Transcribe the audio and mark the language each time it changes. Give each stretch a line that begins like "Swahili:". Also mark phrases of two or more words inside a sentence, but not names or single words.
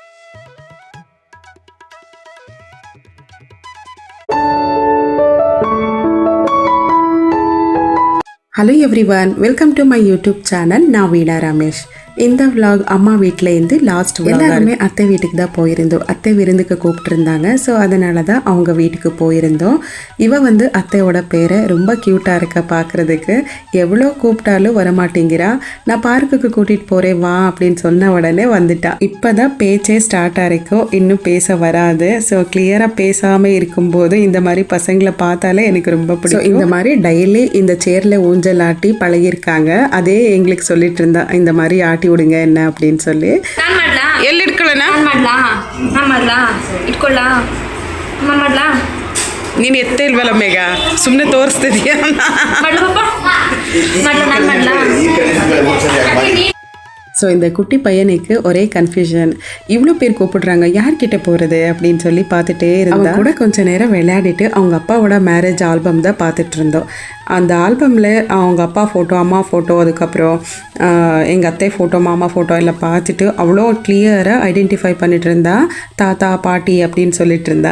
English: Hello everyone, welcome to my YouTube channel.
Tamil: நான் வீணா ரமேஷ். இந்த vlog அம்மா வீட்டிலேருந்து லாஸ்ட் எல்லாருமே அத்தை வீட்டுக்கு தான் போயிருந்தோம். அத்தை விருந்துக்கு கூப்பிட்டுருந்தாங்க. ஸோ அதனால தான் அவங்க வீட்டுக்கு போயிருந்தோம். இவ வந்து அத்தையோட பேரை ரொம்ப க்யூட்டாக இருக்க பார்க்குறதுக்கு. எவ்வளோ கூப்பிட்டாலும் வரமாட்டேங்கிறா. நான் பார்க்குக்கு கூட்டிகிட்டு போகிறேன் வா அப்படின்னு சொன்ன உடனே வந்துட்டா. இப்போ தான் பேச்சே ஸ்டார்ட் ஆகிருக்கும், இன்னும் பேச வராது. ஸோ கிளியராக பேசாமல் இருக்கும்போது இந்த மாதிரி பசங்களை பார்த்தாலே எனக்கு ரொம்ப பிடிக்கும். இந்த மாதிரி டெய்லி இந்த சேர்ல ஊஞ்சல் ஆட்டி பழகிருக்காங்க. அதே எங்களுக்கு சொல்லிட்டு இருந்தா இந்த மாதிரி ஆட்டி விடுங்க என்ன அப்படின்னு சொல்லி.
Kannada: ಎಲ್ಲಿ ಇಟ್ಕೊಳ್ಳೋಣ ಇಟ್ಕೊಳ್ಳ ನೀನು ಎತ್ತೇ ಇಲ್ವಲ್ಲ ಮೇಘ, ಸುಮ್ಮನೆ ತೋರಿಸ್ತಿದ್ಯಾ?
Tamil: ஸோ இந்த குட்டி பையனுக்கு ஒரே கன்ஃபியூஷன், இவ்வளோ பேர் கூப்பிடுறாங்க யார்கிட்ட போகிறது அப்படின்னு சொல்லி பார்த்துட்டே இருந்தா. கூட கொஞ்சம் நேரம் விளையாடிட்டு அவங்க அப்பாவோட
English: marriage album
Tamil: தான் பார்த்துட்டு இருந்தோம். அந்த ஆல்பமில் அவங்க அப்பா ஃபோட்டோ, அம்மா ஃபோட்டோ, அதுக்கப்புறம் எங்கள் அத்தை ஃபோட்டோ, மாமா ஃபோட்டோ எல்லாம் பார்த்துட்டு அவ்வளோ கிளியராக ஐடென்டிஃபை பண்ணிட்டு இருந்தா, தாத்தா பாட்டி அப்படின்னு சொல்லிட்டு இருந்தா.